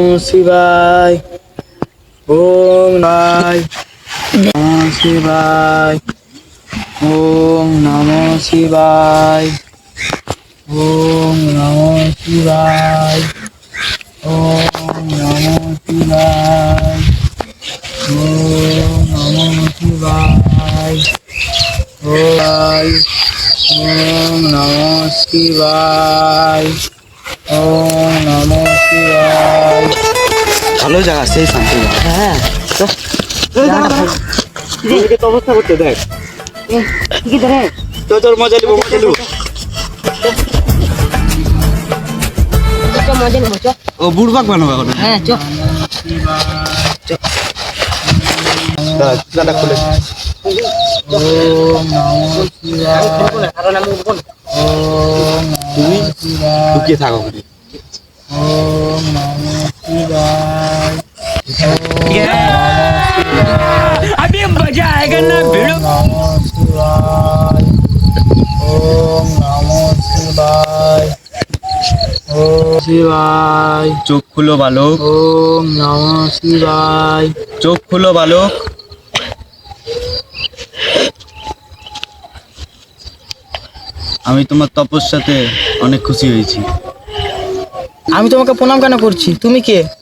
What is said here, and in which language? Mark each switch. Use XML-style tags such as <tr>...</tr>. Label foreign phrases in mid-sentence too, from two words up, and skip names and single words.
<sa>শিবায়, ওম নমো শিবায়, ওম নমো শিবায়, ওম নমো শিবায়, ওম নমো শিবায়, ওম নমো শিবায়, ওম নমো শিবায়, ওম নমো শিবায়।</sa> <bn>ভালো জায়গা, সেই শান্তি জায়গা। হ্যাঁ, অবস্থা করতে দেখ, কি ধরে তোর মজা নিবো, মজা নিবো। মজা নেবো, চ। ও বুড়বাক বানাবো এখন। হ্যাঁ, চ। দাদা খুলে।</bn> <sa>ওম নমো শিবায়,</sa> <bn>তুমি লুকিয়ে থাকো ওখানে।</bn> <sa>ওম নমো শিবায়,</sa> <hi>अभी मजा आएगा ना भिड़ो।</hi> <sa>নমো শিবায়, ওম নমো শিবায়, ওম শিবায়,</sa> <bn>চোখ খুলো বালক,</bn> <sa>ওম নমো শিবায়।</sa> <bn>চোখ খুলো বালক। আমি তোমার তপস্যাতে অনেক খুশি হয়েছি। আমি তোমাকে প্রণাম কেন করছি? তুমি কে?</bn>